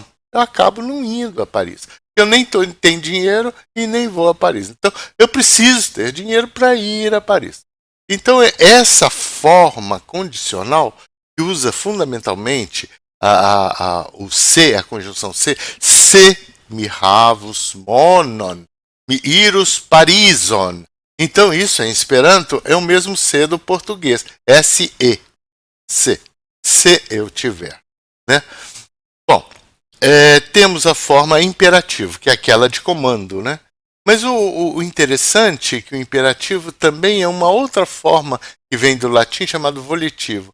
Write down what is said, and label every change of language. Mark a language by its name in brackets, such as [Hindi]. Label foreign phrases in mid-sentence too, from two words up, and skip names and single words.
[Portuguese] Eu acabo não indo a Paris. Eu nem tenho dinheiro e nem vou a Paris. Então, eu preciso ter dinheiro para ir a Paris. Então, é essa forma condicional que usa fundamentalmente o se, a conjunção se [Esperanto] mihavus monon, mi irus Parison. [Portuguese] Então, isso em Esperanto é o mesmo se do português. S-E. Se. Se eu tiver. Né? Bom, temos a forma imperativo, que é aquela de comando, né? Mas o interessante é que o imperativo também é uma outra forma que vem do latim chamado volitivo.